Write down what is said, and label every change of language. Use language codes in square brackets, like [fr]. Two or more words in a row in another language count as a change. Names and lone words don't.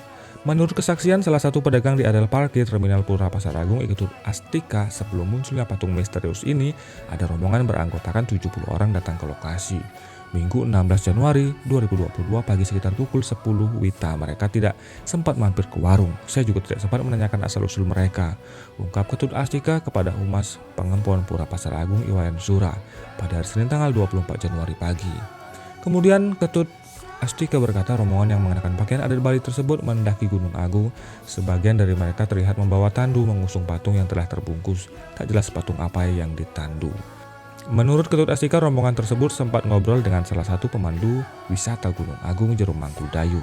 [id] Menurut kesaksian salah satu pedagang di areal parkir Terminal Pura Pasar Agung ikut astika sebelum munculnya patung misterius ini, ada rombongan beranggotakan 70 orang datang ke lokasi. Minggu 16 Januari 2022 pagi sekitar pukul 10 WITA mereka tidak sempat mampir ke warung. Saya juga tidak sempat menanyakan asal-usul mereka, ungkap Ketut Astika kepada Humas Pengampun Pura Pasar Agung Iwayan Sura pada hari Senin tanggal 24 Januari pagi. Kemudian Ketut Astika berkata rombongan yang mengenakan pakaian adat Bali tersebut mendaki Gunung Agung. Sebagian dari mereka terlihat membawa tandu mengusung patung yang telah terbungkus. Tak jelas patung apa yang ditandu. Menurut Ketut Astika, rombongan tersebut sempat ngobrol dengan salah satu pemandu wisata Gunung Agung Jerum Mangkudayu.